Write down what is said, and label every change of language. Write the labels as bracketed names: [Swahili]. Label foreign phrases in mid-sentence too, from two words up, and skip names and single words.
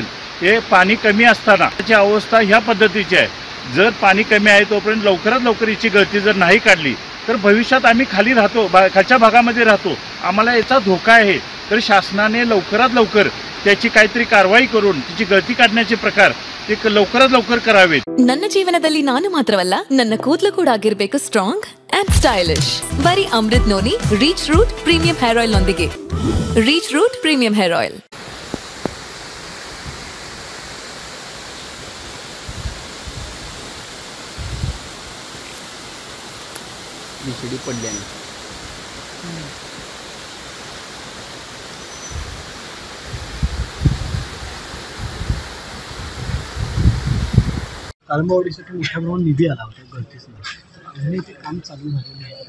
[Marathi] हे पाणी कमी असताना त्याची अवस्था ह्या पद्धतीची आहे. जर पाणी कमी आहे तोपर्यंत लवकरात लवकर याची गळती जर नाही काढली तर भविष्यात आम्ही खाली राहतो खालच्या भागामध्ये राहतो आम्हाला याचा धोका आहे. तर शासनाने लवकरात लवकर त्याची काहीतरी कारवाई करून त्याची गळती काढण्याचे प्रकार ते लवकरात लवकर करावेत. [Kannada] ನನ್ನ ಜೀವನದಲ್ಲಿ ನಾನು ಮಾತ್ರವಲ್ಲ ನನ್ನ ಕೂದಲು ಕೂಡ ಆಗಿರಬೇಕು [English] strong and stylish. [Kannada] ಬರೀ ಅಮೃತ್ ನೋನಿ ರೀಚ್ ರೂಟ್ ಪ್ರೀಮಿಯಂ ಹೇರ್ ಆಯಿಲ್ ನೊಂದಿಗೆ. ರೀಚ್ ರೂಟ್ ಪ್ರೀಮಿಯಂ ಹೇರ್ ಆಯಿಲ್. [Marathi] बिछडी पडल्याने काळंबावाडीसाठी मोठ्या प्रमाणात निधी आला होता गळतीच नाही ते काम चालू झालेलं आहे.